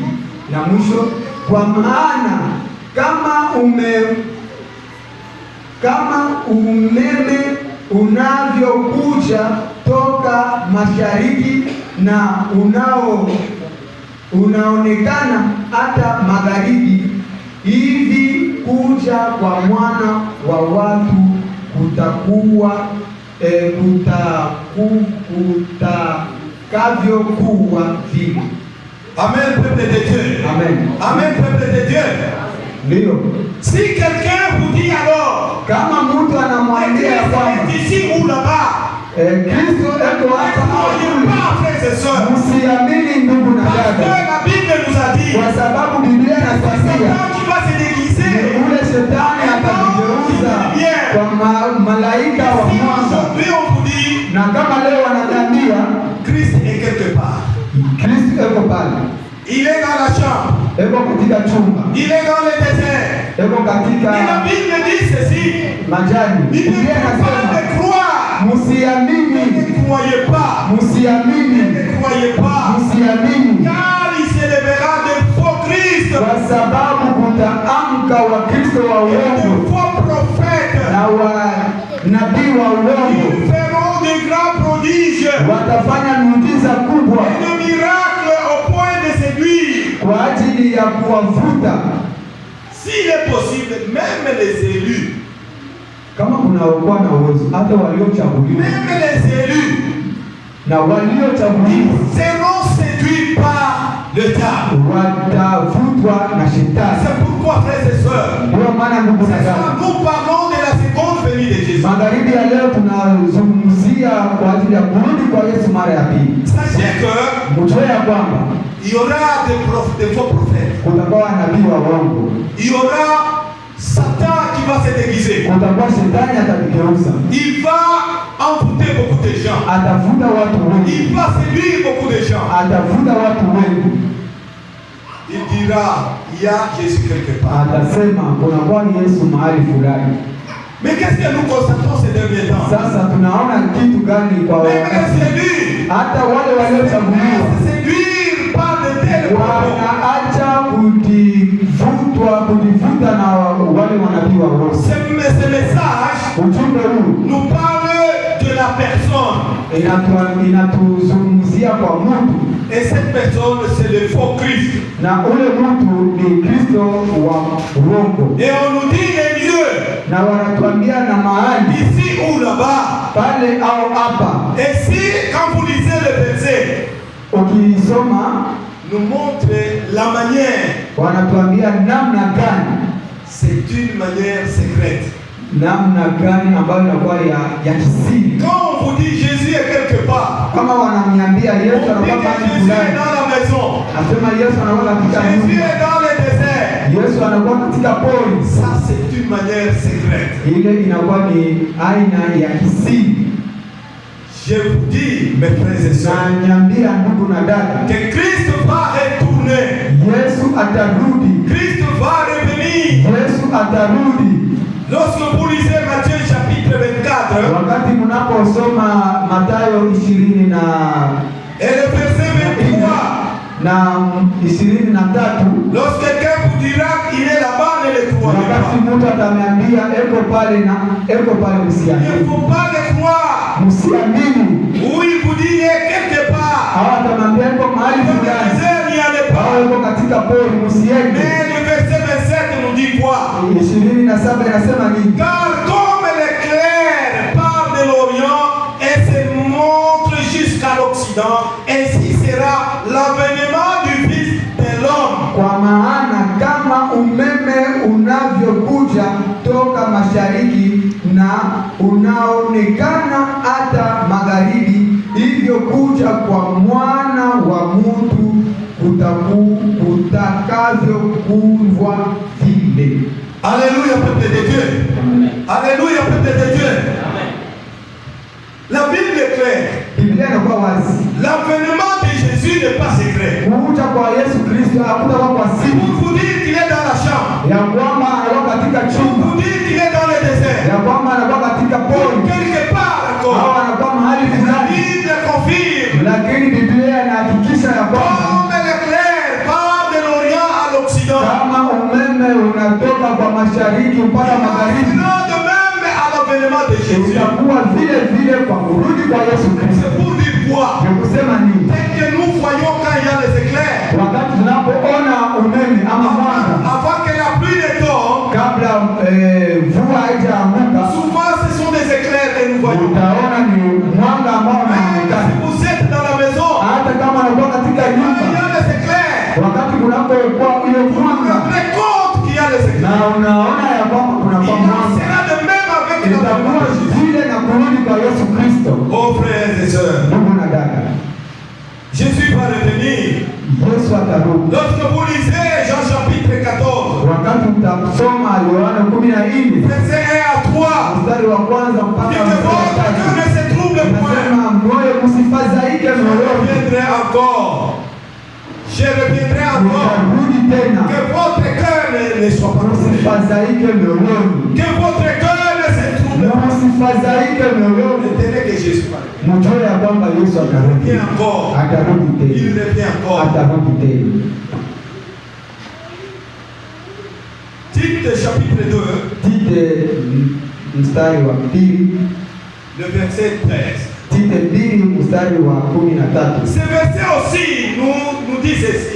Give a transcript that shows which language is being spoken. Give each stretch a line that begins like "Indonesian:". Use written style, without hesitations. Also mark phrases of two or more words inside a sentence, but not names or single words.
Swahili: Na mwisho, kwa maana kama umeme unavyokuja toka mashariki na unaonekana hata magharibi, hivi kuja kwa Mwana wa Watu kutakavyokuwa vile.
French: Amen, peuple de Dieu. Amen. Amen, peuple de Dieu.
Swahili: Ndio.
French: Si quelqu'un vous dit alors,
Swahili: kama mtu anamwambia kwamba
French: ici ou là-bas,
Swahili: Kristo eko hapa au kule, msiamini ndugu na dada,
French: la Bible nous a dit,
Swahili: kwa sababu Biblia inasema ule shetani atajigeuza kwa malaika wa mwanga. Na kama leo wananiambia
French: Christ est quelque part,
Swahili: Kristo eko pale,
French: il est dans la chambre,
Swahili: eko katika chumba,
French: il est dans le désert,
Swahili: eko katika
French: et la Bible dit ceci,
Swahili: majani. Biblia inasema musiamini,
French: ne croyez pas,
Swahili: musiamini,
French: ne croyez pas,
Swahili: musiamini,
French: car il se lèvera de faux Christ,
Swahili: kwa sababu kutaamka wa Kristo wa
French: de
Swahili: uongo
French: faux prophètes,
Swahili: na wa nabii wa uongo,
French: ils feront de grands prodiges,
Swahili: watafanya miujiza kubwa
French: de miracles au point de séduire.
Swahili: kwa ajili ya kuwavuta.
French: S'il est possible, même les élus,
Swahili: Kama kunakuwa na uwezo, hata waliochaguliwa,
French: même les élus,
Swahili: na waliochaguliwa
French: seront séduits par le diable.
Swahili: watavutwa na shetani.
French: C'est pourquoi, frères et sœurs,
Swahili: Ndio maana ndugu na dada,
French: nous parlons de la seconde venue de Jésus.
Swahili: magharibi ya leo tunazungumzia kwa ajili ya kurudi kwa Yesu mara ya pili.
French: Sachez que
Swahili: Mjue ya kwamba
French: il y aura des faux prophètes.
Swahili: kutakuwa nabii wa uongo,
French: Il y aura Satan qui va se déguiser.
Swahili: kutakuwa shetani atajigeuza,
French: Il va envoûter beaucoup de gens.
Swahili: atavuta watu wengi,
French: Il va séduire beaucoup de gens.
Swahili: atavuta watu wengi.
French: Il dira, il y a Jésus quelque part.
Swahili: Atasema kunakuwa Yesu mahali fulani.
French: Mais qu'est-ce que nous constatons ces derniers temps?
Swahili: Sasa tunaona kitu gani kwa
French: Même les
Swahili: wakati?
French: élus
Swahili: Hata wale waliochaguliwa
French: se séduire par de tels propos.
Swahili: wanaacha kujivuta na wale manabii wa uongo.
French: Ce message
Swahili: Ujumbe huu
French: nous parle de la personne.
Swahili: inatuzungumzia kujia kwa mtu,
French: et cette personne c'est le faux Christ.
Swahili: na ule mtu ni Kristo wa uongo.
French: Et on nous dit les lieux,
Swahili: Na wanatuambia na mahali
French: ici ou là-bas.
Swahili: pale au hapa.
French: Et si quand vous lisez le verset,
Swahili: Ukisoma
French: nous montre la manière,
Swahili: wanatuambia namna gani,
French: c'est une manière secrète.
Swahili: namna gani ambayo inakuwa ya kisiri.
French: Quand on vous dit Jésus est quelque part,
Swahili: Kama wanamniambia
French: on
Swahili: Yesu
French: dit
Swahili: anakuwa
French: que
Swahili: mahali
French: Jésus est
Swahili: fulani,
French: dans la maison,
Swahili: asema Yesu anakuwa katika
French: Jésus
Swahili: nyumba,
French: est dans le désert.
Swahili: Yesu anakuwa katika pori.
French: Ça c'est une manière secrète.
Swahili: Ile inakuwa ni aina ya kisiri.
French: Je vous dis, mes frères et sœurs,
Swahili: Na niambia ndugu na dada,
French: que Christ va retourner,
Swahili: Yesu atarudi,
French: Christ va revenir.
Swahili: Yesu atarudi.
French: Lorsque vous lisez Matthieu chapitre 24,
Swahili: Wakati mnaposoma Mathayo 20
French: et le verset 23,
Swahili: na 23,
French: lorsque quelqu'un vous dira qu'il est là-bas, ne le croyez
Swahili: wakati
French: pas.
Swahili: mtu ataniambia eko pale na eko pale,
French: Il ne
Swahili: msiamini,
French: faut pas le croire.
Swahili: msiamini.
French: Ou il vous dit il est quelque part.
Swahili: Hawa atamwambia eko mahali
French: Dans le
Swahili: fulani,
French: désert, il n'y a
Swahili: au
French: pas.
Swahili: eko katika pori, msiende.
French: Mais le verset 27 nous dit quoi?
Swahili: 27 inasema nini?
French: Car comme l'éclair part de l'Orient et se montre jusqu'à l'Occident, ainsi sera l'avènement du Fils de l'homme.
Swahili: Kwa maana kama umeme unavyokuja toka mashariki na unaonekana hata magharibi, hivyo kuja kwa mwana wa mtu kutakavyokuwa vile.
French: Alléluia, peuple de Dieu. Alléluia, peuple de Dieu. La Bible est claire.
Swahili: Biblia inakuwa wazi,
French: L'avènement de Jésus n'est pas secret.
Swahili: kuja kwa Yesu Kristo hakutakuwa kwa
French: Pour
Swahili: siri,
French: vous dire qu'il est dans la chambre,
Swahili: ya kwamba anakuwa katika
French: pour
Swahili: chumba,
French: vous dire qu'il est dans le désert,
Swahili: ya kwamba anakuwa katika pori
French: quelque part
Swahili: au
French: encore.
Swahili: anakuwa mahali
French: La
Swahili: fulani.
French: Bible confirme.
Swahili: Lakini Biblia inahakikisha ya kwamba
French: Comme l'éclair part de l'Orient à l'Occident,
Swahili: kama umeme unatoka kwa mashariki mpaka magharibi,
French: non de même à l'avènement de Jésus.
Swahili: utakuwa vile vile kwa kurudi kwa Yesu Kristo.
French: C'est pour dire quoi?
Swahili: Ni kusema nini?
French: Dès que nous voyons quand il y a les éclairs,
Swahili: Wakati tunapoona umeme ama mwanga,
French: avant que la pluie ne tombe,
Swahili: kabla mvua haijaanguka,
French: souvent ce sont des éclairs que nous voyons.
Swahili: utaona ni mwanga ambao
French: Même si
Swahili: unaonekana.
French: vous êtes dans la maison,
Swahili: Hata kama unakuwa katika
French: quand il y
Swahili: nyumba,
French: a les éclairs,
Swahili: wakati kunapokuwa ile
French: vous vous
Swahili: mwanga
French: rendez compte qu'il y a les
Swahili: na
French: éclairs.
Swahili: unaona ya kwamba
French: Il
Swahili: kunakuwa
French: en
Swahili: mwanga,
French: sera de même avec
Swahili: itakuwa
French: l'avènement de Jésus.
Swahili: vile na kurudi kwa Yesu Kristo.
French: Oh frères et sœurs,
Swahili: Ndugu na dada,
French: Jésus va revenir.
Swahili: Yesu atarudi.
French: Lorsque vous lisez Jean chapitre 14,
Swahili: Wakati utasoma Yohana 14
French: verset 1 à 3,
Swahili: mstari wa kwanza mpaka
French: dit que
Swahili: mstari wa
French: votre cœur
Swahili: tatu,
French: ne se trouble point.
Swahili: nasema moyo msifadhaike
French: Je
Swahili: moyoni,
French: reviendrai encore. Je reviendrai encore.
Swahili: nitarudi tena.
French: Que votre cœur ne soit pas troublé.
Swahili: Msifadhaike moyoni,
French: Que votre cœur ne se trouble pas.
Swahili: msifadhaike moyoni.
French: Retenez que Jésus parle.
Swahili: Mjue ya kwamba Yesu
French: Il
Swahili: atarudi,
French: revient encore.
Swahili: atarudi
French: Il
Swahili: tena,
French: revient encore.
Swahili: atarudi tena.
French: Tite chapitre 2,
Swahili: Tite mstari wa pili,
French: le verset 13.
Swahili: Tite 2 mstari wa 13.
French: Ce verset aussi nous dit ceci.